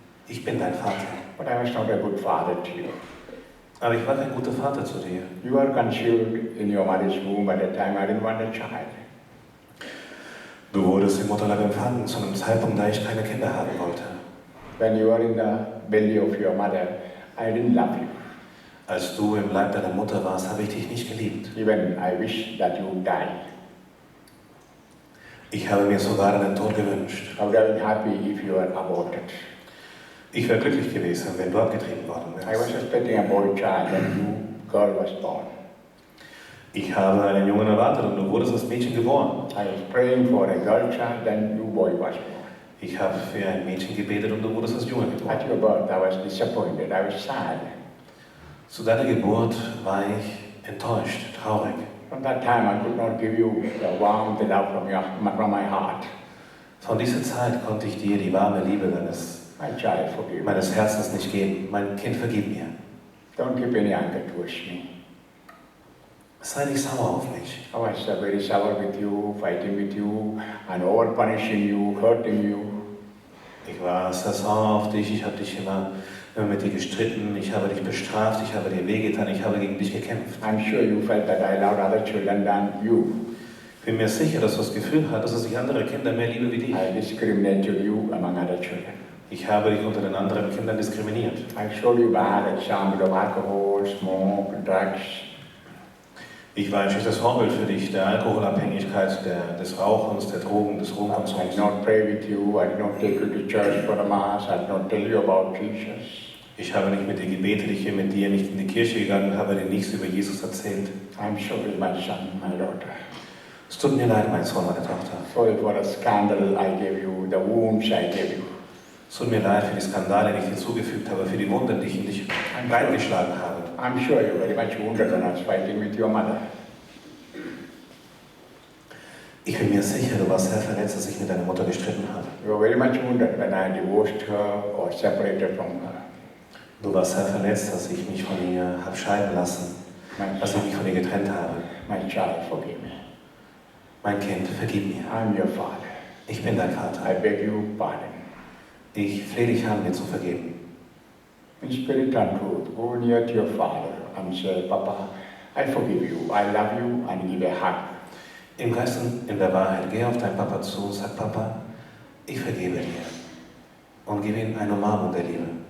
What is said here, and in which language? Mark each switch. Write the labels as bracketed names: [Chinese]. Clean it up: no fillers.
[German] Ich bin dein Vater. [English] But I was not a good father to you. [German] Aber ich war kein guter Vater zu dir. [English] You were conceived in your mother's womb at a time I didn't want a child. [German] Du wurdest im Mutterleib empfangen, zu einem Zeitpunkt, da ich keine Kinder haben wollte. [English] When you were in the belly of your mother, I didn't love you. [German] Als du im Leib deiner Mutter warst, habe ich dich nicht geliebt. [English] Even I wish that you would die. [German] Ich habe mir sogar deinen Tod gewünscht. [English] I would have been happy if you were aborted. [German] Ich wäre glücklich gewesen, wenn du abgetrieben worden [English] I was [German] wärst. [English] expecting a boy child and you girl was born. [German] Ich habe einen Jungen erwartet und du wurdest als Mädchen geboren. [English] I was praying for a girl child and you boy was born. [German] Ich habe für ein Mädchen gebetet und du wurdest als Junge geboren. [English] At your birth I was disappointed, I was sad. [German] Zu deiner Geburt war ich enttäuscht, traurig. [English] From that time I could not give you the warmth and love from my heart. [German] Von dieser Zeit konnte ich dir die warme Liebe [English] My child, forgive me. [German] meines Herzens nicht geben. Mein Kind, vergib mir. [English] Don't keep any anger towards me. [German] Sei nicht sauer auf mich. [English] I was very sour with you, fighting with you, and over punishing you, hurting you. [German] Ich war sehr sauer auf dich, ich habe dich immer mit dir gestritten, ich habe dich bestraft, ich habe dir wehgetan, ich habe gegen dich gekämpft. [English] I'm sure you felt that I loved other children than you. [German] Ich bin mir sicher, dass du das Gefühl hattest, dass ich andere Kinder mehr liebe wie dich. [English] I discriminated you among other children. [German] Ich habe dich unter den anderen Kindern diskriminiert. [English] I showed you bad example of alcohol, smoke, drugs. [German] Ich war ein schlechtes Vorbild für dich, der Alkoholabhängigkeit, des Rauchens, der Drogen, des [English] I [German] Rumkonsums. [English] did not pray with you, I did not take you to church for the mass, I did not tell you about Jesus. [German] Ich habe nicht mit dir gebetet, ich bin mit dir nicht in die Kirche gegangen, habe dir nichts über Jesus erzählt. [English] I'm sorry, my son, my daughter. [German] Es tut mir leid, mein Sohn, meine Tochter. [English] Sorry for the scandal I gave you, the wounds I gave you. [German] Es tut mir leid für die Skandale, die ich dir zugefügt habe, für die Wunden, die ich in dich reingeschlagen habe. [English] I'm sure you're very much wounded when I was fighting with your mother. [German] Ich bin mir sicher, du warst sehr verletzt, als ich mit deiner Mutter gestritten habe. [English] You were very much wounded when I divorced her or separated from her. [German] Du warst sehr verletzt, als ich mich von ihr habe scheiden lassen, als ich mich von ihr getrennt habe. [English] My child, forgive me. [German] Mein Kind, vergib mir. [English] I'm your father. [German] Ich bin dein [English] I [German] Vater. [English] beg you pardon. [German] Ich flehe dich an, mir zu vergeben. [English] In spirit and truth, go near to your father and say, Papa, I forgive you, I love you, and give a hug. [German] Im Geist und in der Wahrheit, geh auf deinen Papa zu, sag Papa, ich vergebe dir. Und gib ihm eine Umarmung der Liebe.